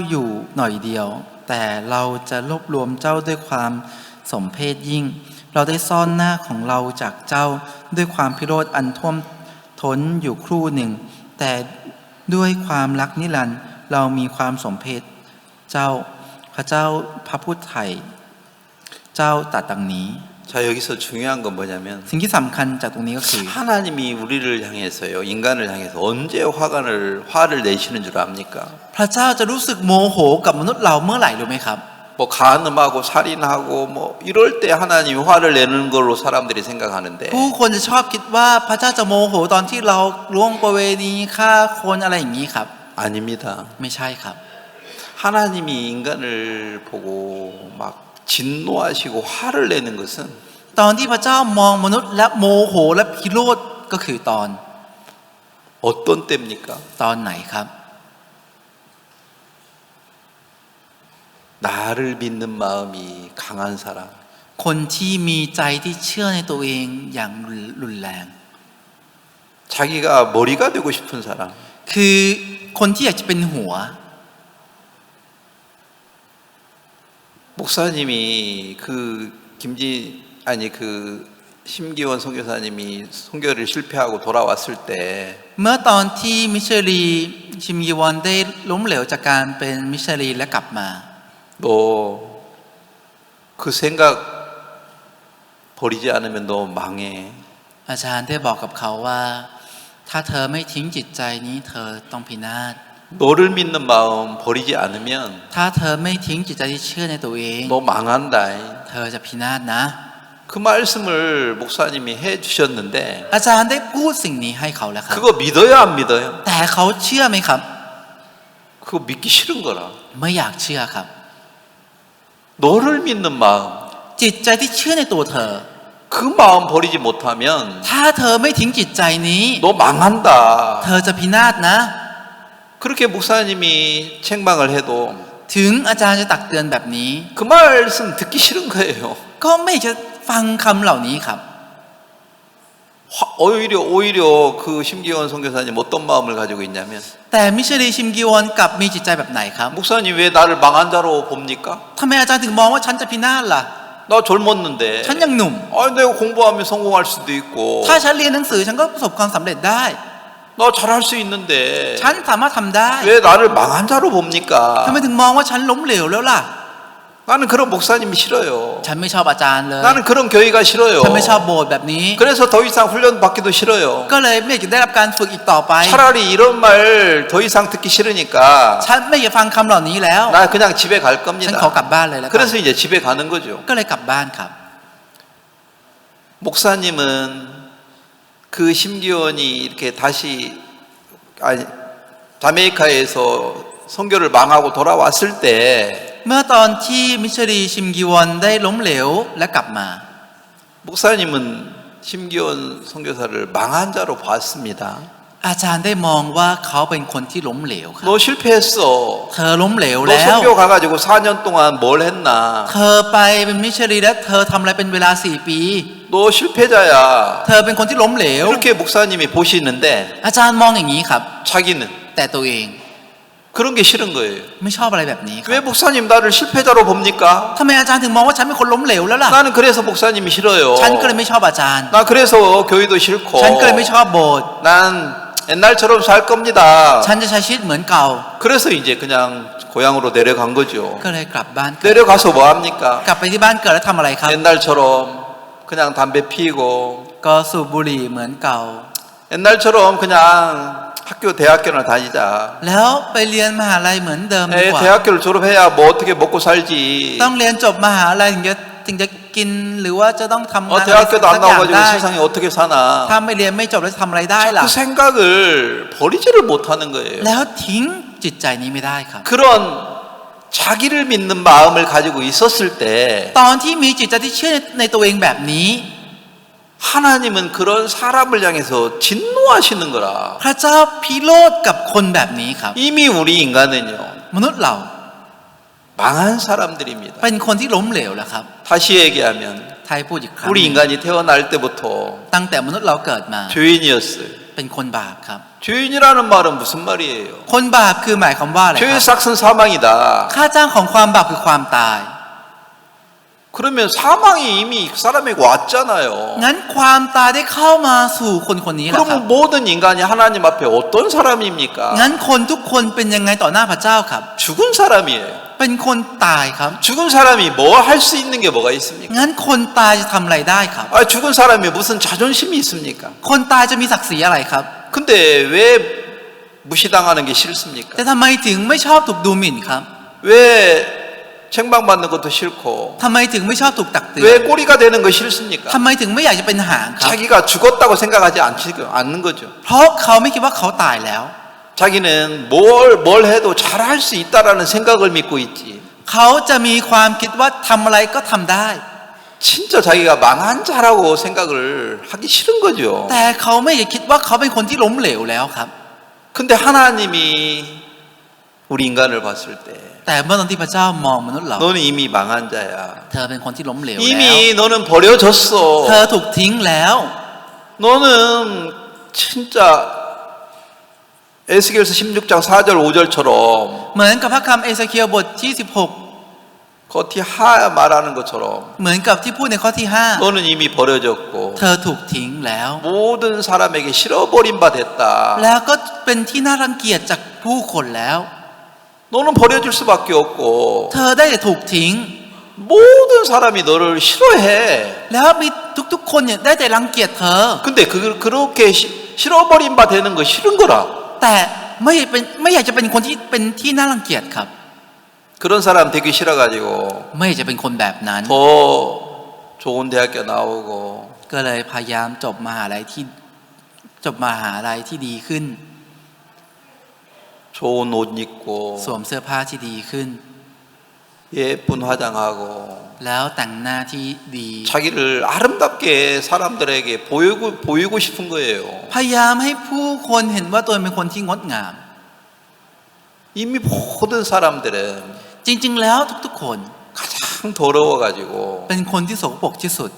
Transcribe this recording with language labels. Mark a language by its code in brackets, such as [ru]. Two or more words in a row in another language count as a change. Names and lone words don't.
[th] อยู่หน่อยเดียว แต่เราจะรวบรวมเจ้าด้วยความสมเพชยิ่ง เราได้ซ่อนหน้าของเราจากเจ้าด้วยความพิโรธอันท่วมท้นอยู่ครู่หนึ่ง แต่ด้วยความรักนิรันดร์เรามีความสมเพชเจ้าพระเจ้าพระผู้ไถ่เจ้าตรัสดังนี้ [ko] 자, 여기서 중요한 건 뭐냐면 [th] สิ่งที่สำคัญจากตรงนี้ก็คือ [ko] 하나님이 우리를 향해서요, 인간을 향해서 언제 화를 내시는 줄 압니까? [th] พระเจ้าจะรู้สึกโมโหกับมนุษย์เราเมื่อไหร่รู้ไหมครับ [ko] 뭐 간음하고 살인하고 뭐 이럴 때 하나님이 화를 내는 걸로 사람들이 생각하는데 [th] ผู้คนจะชอบคิดว่าพระเจ้าจะโมโหตอนที่เราล่วงประเวณีฆ่าคนอะไรอย่างนี้ครับ [ko] 아닙니다. [th] ไม่ใช่ครับ [ko] 하나님이 인간을 보고 막 진노하시고 화를 내는 것은 [th] ตอนที่พระเจ้ามองมนุษย์และโมโหและพิโรธก็คือตอน [ko] 어떤 때입니까? [th] ตอนไหนครับ [ko] 나를 믿는 마음이 강한 사람, [th] คนที่มีใจที่เชื่อในตัวเองอย่างรุนแรง [ko] 자기가 머리가 되고 싶은 사람, [th] คือคนที่อยากจะเป็นหัว [ko] 목사님이 심기원 선교사님이 선교를 실패하고 돌아왔을 때 [th] เมื่อตอนที่มิชลีชิมยีวอนได้ล้มเหลวจากการเป็นมิชลีและกลับมา [ko] 너 그 생각 버리지 않으면 너 망해. [th] อาจารย์ได้บอกกับเขาว่า ถ้าเธอไม่ทิ้งจิตใจนี้เธอต้องพินาศ [ko] 너를 믿는 마음 버리지 않으면 [th] ถ้าเธอไม่ทิ้งจิตใจที่เชื่อในตัวเอง [ko] 너 망한다. [th] เธอจะพินาศนะ [ko] 그 말씀을 목사님이 해주셨는데 [th] อาจารย์ได้พูดสิ่งนี้ให้เขาแล้วครับ [ko] 그거 믿어요 안 믿어요? [th] แต่เขาเชื่อไหมครับ [ko] 그거 믿기 싫은 거라. [th] ไม่อยากเชื่อครับ [ko] 너를 믿는 마음, [th] จิตใจที่เชื่อในตัวเธอ [ko] 그 마음 버리지 못하면 [th] ถ้าเธอไม่ทิ้งจิตใจนี้ [ko] 너 망한다. [th] เธอจะพินาศนะ [ko] 그렇게 목사님이 책망을 해도 [th] ถึงอาจารย์จะตักเตือนแบบนี้ [ko] 그 말씀 듣기 싫은 거예요. [th] ก็ไม่จะฟังคำเหล่านี้ครับ [ko] 오히려 그 심기원 선교사님 어떤 마음을 가지고 있냐면 [th] แต่มิชลีชิมกิวอนกลับมีจิตใจแบบไหนครับ [ko] 목사님 왜 나를 망한 자로 봅니까? [th] ทำไมอาจารย์ถึงมองว่าฉันจะพินาศล่ะ [ko] 나 젊었는데 [th] ฉันยังหนุ่ม [ko] 내가 공부하면 성공할 수도 있고 [th] ถ้าฉันเรียนหนังสือฉันก็ประสบความสำเร็จได้ [ko] 나 잘할 수 있는데 [th] ฉันสามารถทำได้ [ko] 왜 나를 망한 자로 봅니까? [th] ทำไมถึงมองว่าฉันล้มเหลวแล้วล่ะ [ko] 나는 그런 목사님이 싫어요. [th] ฉันไม่ชอบอาจารย์เลย [ko] 나는 그런 교회가 싫어요. [th] ฉันไม่ชอบโบสถ์แบบนี้ [ko] 그래서 더 이상 훈련 받기도 싫어요. [th] ก็เลยไม่อยากจะได้รับการฝึกอีกต่อไป [ko] 차라리 이런 말 더 이상 듣기 싫으니까 [th] ฉันไม่อยากฟังคำเหล่านี้แล้ว [ko] 나 그냥 집에 갈 [th] ฉัน [ko] 겁니다. [th] ขอกลับบ้านเลยแล้วกัน [ko] 그래서 이제 집에 가는 거죠. [th] ก็เลยกลับบ้านครับ [ko] 목사님은 그 심기원이 이렇게 다시 자메이카에서 선교를 망하고 돌아왔을 때 [th] เมื่อตอนที่มิชลีชิมกิวอนได้ล้มเหลวและกลับมา [ko] 목사님은 심기원 선교사를 망한 자로 봤습니다. [th] อาจารย์ได้มองว่าเขาเป็นคนที่ล้มเหลวครับ [ko] 너 실패했어. [th] เธอล้มเหลว [ko] 너 [th] แล้ว [ko] 선교 가가지고 4년 동안 뭘 했나? [th] เธอไปเป็นมิชลีแล้วเธอทำอะไรเป็นเวลา4 ปี [ko] 너 실패자야. [th] เธอเป็นคนที่ล้มเหลว [ko] 이렇게 목사님이 보시는데 [th] อาจารย์มองอย่างนี้ครับ [ko] 자기는 [th] แต่ตัวเอง [ko] 그런 게 싫은 거예요. [th] ไม่ชอบอะไรแบบนี้ครั [ko] 왜 [th] บ [ko] 목사님 나를 실패자로 봅니까? [th] ทำไมอาจารย์ถึงมองว่าฉันเป็นคนล้มเหลวแล้วล่ะ [ko] 나는 그래서 목사님이 싫어요. [th] ฉันก็เลยไม่ชอบอาจารย์ [ko] 나 그래서 교회도 싫고 [th] ฉันก็เลยไม่ชอบโบสถ์ [ko] 난 옛날처럼 살 겁니다. [th] ฉันจะใช้ชีวิตเหมือนเก่า [ko] 그래서 이제 그냥 고향으로 내려간 거죠. [th] ก็เลยกลับบ้าน [ko] 내려가서 뭐 합니까? [th] กลับไปที่บ้านเกิดแล้วทำอะไรครับ [ko] 옛날처럼 그냥 담배 피고 [th] ก็สูบบุหรี่เหมือนเก่า [ko] 옛날처럼 그냥 학교 대학교나 다니자. [th] แล้วไปเรียนมหาลัยเหมือนเดิมดีกว่า [ko] 대학교를 졸업해야 뭐 어떻게 먹고 살지. [th] ต้องเรียนจบมหาลัยถึงจะกินหรือว่าจะต้องทำงานอะไรสัก [ko] 대학교도 [th] อ [ko] 안 [th] ย่าง [ko] 나와가지고 [th] ได้ [ko] 세상에 어떻게 사나. [th] ถ้าไม่เรียนไม่จบแล้วจะทำอะไรได้ล่ะ [ko] 그 생각을 버리지를 못하는 거예요. [th] แล้วทิ้งจิตใจนี้ไม่ได้ครับ [ko] 그런 자기를 믿는 마음을 가지고 있었을 때 [th] ตอนที่มีจิตใจที่เชื่อในตัวเองแบบนี้ [ko] 하나님은 그런 사람을 향해서 진노하시는 거라. [th] พระเจ้าพิโรธกับคนแบบนี้ครับ [ko] 이미 우리 인간은요 [th] มนุษย์เรา [ko] 망한 사람들입니다. [th] เป็นคนที่ล้มเหลวแล้วครับ [ko] 다시 얘기하면 [th] ไทยพูดอีกครั้ง [ko] 우리 인간이 태어날 때부터 [th] ตั้งแต่มนุษย์เราเกิดมา [ko] 죄인이었어요. [th] เป็นคนบาปครับ [ko] 죄인이라는 말은 무슨 말이에요? [th] คนบาปคือหมายความว่าอะไรค [ko] 죄의 [th] รับ [ko] 삭은 사망이다. [th] ค่าจ้างของความบาปคือความตาย [ko] 그러면 사망이 이미 그 사람에게 왔잖아요. [th] งั้นความตายได้เข้ามาสู่คนคนนี้แล้วครับ [ko] 그러면 모든 인간이 하나님 앞에 어떤 사람입니까? [th] งั้นคนทุกคนเป็นยังไงต่อหน้าพระเจ้าครับ [ko] 죽은 사람이에요. [th] เป็นคนตายครับ [ko] 죽은 사람이 뭐 할 수 있는 게 뭐가 있습니까? [th] งั้นคนตายจะทำอะไรได้ครับ [ko] 죽은 사람이 무슨 자존심이 있습니까? [th] คนตายจะมีศักดิ์ศรีอะไรครับ [ko] 근데 왜 무시당하는 게 싫습니까? [th] แต่ทำไมถึงไม่ชอบถูกดูหมิ่นครับ [ko] 왜 책망받는 것도 싫고 [th] ทำไมถึงไม่ชอบถูกตักเตือน [ko] 왜 꼬리가 되는 거 싫습니까? [th] ทำไมถึงไม่อยากจะเป็นหางครับ [ko] 자기가 죽었다고 생각하지 않는 거죠. [th] เพราะเขาไม่คิดว่าเขาตายแล้ว [ko] 자기는 뭘 해도 잘할 수 있다라는 생각을 믿고 있지. [th] เขาจะมีความคิดว่าทำอะไรก็ทำได้ [ko] 진짜 자기가 망한 자라고 생각을 하기 싫은 거죠. [th] แต่เขาไม่ได้คิดว่าเขาเป็นคนที่ล้มเหลวแล้วครับ [ko] 근데 하나님이 우리 인간을 봤을 때 [th] แต่เมื่อตอนที่พระเจ้ามองมนุษย์เรา [ko] 너는 이미 망한 자야. [th] เธอเป็นคนที่ล้มเหลวแล้ว [ko] 이미 너는 버려졌어. [th] เธอถูกทิ้งแล้ว [ko] 너는 진짜 에스겔서 16장 4절 5절처럼 [th] เหมือนกับพระคำเอเสเคียลบทที่ [ko] 겉이 하야 말하는 것처럼 [th] 16 เหมือนกับที่พูดในข้อที่ [ko] 너는 이미 버려졌고 [th] 5 เธอถูกทิ้งแล้ว [ko] 모든 사람에게 실어버린 바 됐다. [th] แล้วก็เป็นที่น่ารังเกียจจากผู้คนแล้ว [ko] 너는 버려질 수밖에 없고 [th] เธอได้แต่ถูกทิ้ง [ko] 모든 사람이 너를 싫어해. [th] แล้วมีทุกๆคนเนี่ยได้แต่รังเกียจเธอ [ko] 근데 그렇게 실어버린 바 되는 거 싫은 거라. [th] แต่ไม่อยากจะเป็นคนที่เป็นที่น่ารังเกียจครับ [ko] 그런 사람 되기 싫어가지고 [th] ไม่อยากจะเป็นคนแบบนั้น [ko] 더 좋은 대학교 나오고 [th] ก็เลยพยายามจบมหาลัยที่ดีขึ้น [ko] 좋은 옷 입고 [th] สวมเสื้อผ้าที่ดีขึ้น [ko] 예쁜 화장하고 [th] แล้วแต่งหน้าที่ดี [ko] 자기를 아름답게 사람들에게 보이고 싶은 거예요. [th] พยายามให้ผู้คนเห็นว่าตัวเองเป็นคนที่งดงาม [ko] 이미 모든 사람들은 [th] จริงๆแล้วทุกๆคน [ko] 가장 더러워가지고 [th] เป็นคนที่สกปรกที่สุด